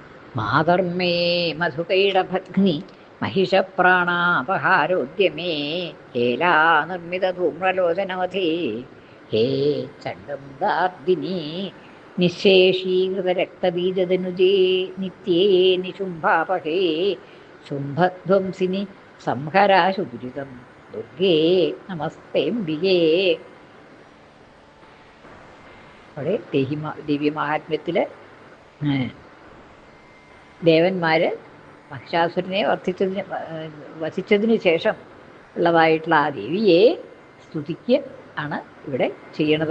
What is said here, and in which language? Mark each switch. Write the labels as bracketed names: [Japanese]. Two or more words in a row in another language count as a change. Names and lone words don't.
[Sanskrit] मातर्मे मधुकैटभग्नि महिषप्राणापहारोद्यमे हेलानिर्मितधूम्रलोचनवधे हे चण्डमुदार्दिनी निःशेषीकृतरक्तबीजदनुजे नित्ये निशुम्भापहे शुम्भध्वंसिनि संहराशुदुरितं दुर्गे नमस्तेंबिके. [Malayalam] അവിടെ ദിവ്യമാഹാത്മ്യത്തിൽ ദേവന്മാർ മഹിഷാസുരനെ വധിച്ചതിന് ശേഷം ഉള്ളതായിട്ടുള്ള ആ ദേവിയെ സ്തുതിക്ക് ആണ് ഇവിടെ ചെയ്യണത്.